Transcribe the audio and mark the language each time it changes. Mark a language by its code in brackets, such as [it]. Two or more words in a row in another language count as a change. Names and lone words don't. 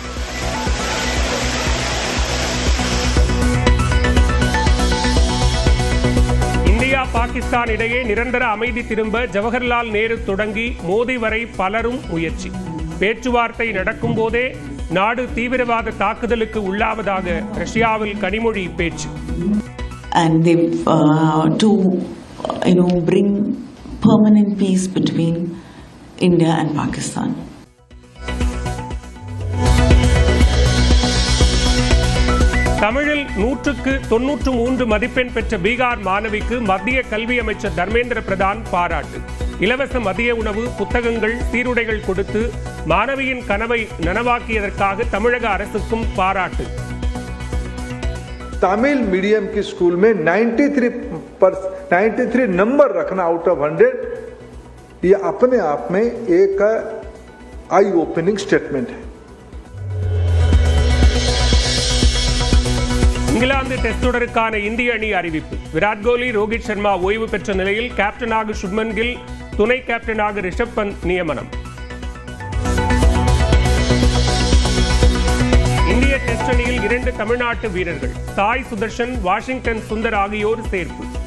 [ta] இந்தியா பாகிஸ்தான் இடையே நிரந்தர அமைதி திரும்ப ஜவஹர்லால் நேரு தொடங்கி மோடி வரை பலரும் முயற்சி. பேச்சுவார்த்தை நடக்கும் போதே நாடு தீவிரவாத தாக்குதலுக்கு உள்ளாவதாக ரஷ்யாவில் கனிமொழி பேச்சு. [en] And they to bring permanent peace between India and Pakistan. [ta] தமிழில் 100க்கு 93 மதிப்பெண் பெற்ற பீகார் மாணவிக்கு மத்திய கல்வி அமைச்சர் தர்மேந்திர பிரதான் பாராட்டு. இலவச மதிய உணவு, புத்தகங்கள், சீருடைகள் கொடுத்து மாணவியின் கனவை நனவாக்கியதற்காக தமிழக அரசுக்கும் பாராட்டு. [en] Tamil medium [hi] की स्कूल में 93 नंबर रखना [en] out of [hi] 100, ये अपने आप में एक [en] eye opening statement [hi] है. [ta] இங்கிலாந்து டெஸ்ட் தொடருக்கான இந்திய அணி அறிவிப்பு. விராட் கோலி, ரோஹித் சர்மா ஓய்வு பெற்ற நிலையில் கேப்டனாக சுப்மன் கில், துணை கேப்டனாக ரிஷப் பந்த் நியமனம். இந்திய டெஸ்ட் அணியில் 2 தமிழ்நாட்டு வீரர்கள் சாய் சுதர்ஷன், வாஷிங்டன் சுந்தர் ஆகியோர் சேர்ப்பு.